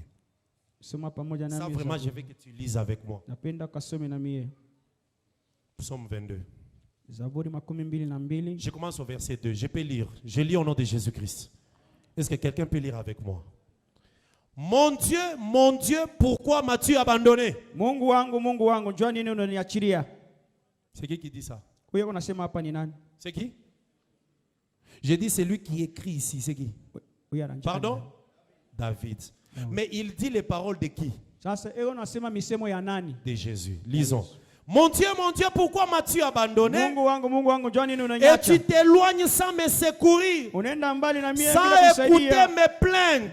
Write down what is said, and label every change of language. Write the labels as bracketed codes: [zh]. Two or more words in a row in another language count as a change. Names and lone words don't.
[fr] Ça, vraiment, je veux que tu lises avec moi. Psaume 22. Je commence au verset 2. Je peux lire. Je lis au nom de Jésus-Christ. Est-ce que quelqu'un peut lire avec moi? Mon Dieu, pourquoi m'as-tu abandonné? [sw] Mungu wangu, njoo nini unaniachilia? [fr] C'est qui dit ça? [sw] Huyo unasema hapa ni nani? [fr] C'est qui? J'ai dit c'est lui qui écrit ici, c'est qui? Pardon? David. Mais il dit les paroles de qui? De Jésus. Lisons. Mon Dieu, pourquoi m'as-tu abandonné? Et tu t'éloignes sans me secourir, sans écouter mes plaintes.